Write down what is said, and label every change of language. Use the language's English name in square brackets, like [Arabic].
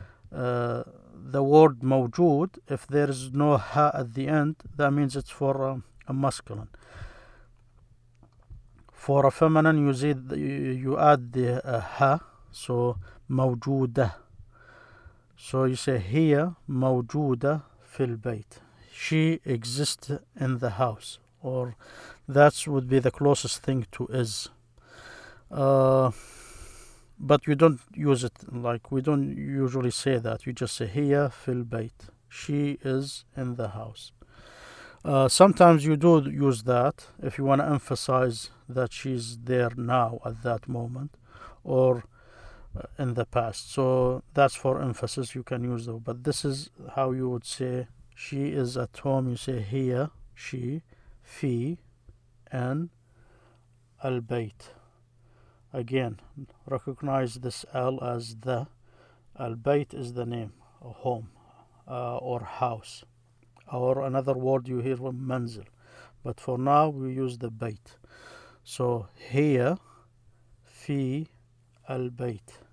[English] The word موجود, if there is no ha at the end, that means it's for a masculine. For a feminine, you add the ha, so موجودة. So you say [Arabic] هي موجودة في البيت. [English] She exists in the house, or that would be the closest thing to is. But you don't use it, like we don't usually say that. You just say [Arabic] هي في البيت. [English] She is in the house. Sometimes you do use that if you want to emphasize that she's there now at that moment, or in the past. So that's for emphasis. You can use that. But this is how you would say she is at home. You say هي, she, في, and البيت. Again, recognize this L as the. Al-Bayt is the name, a home, or house. Or another word you hear from manzil. But for now, we use the Bayt. So [Arabic] هي في البيت.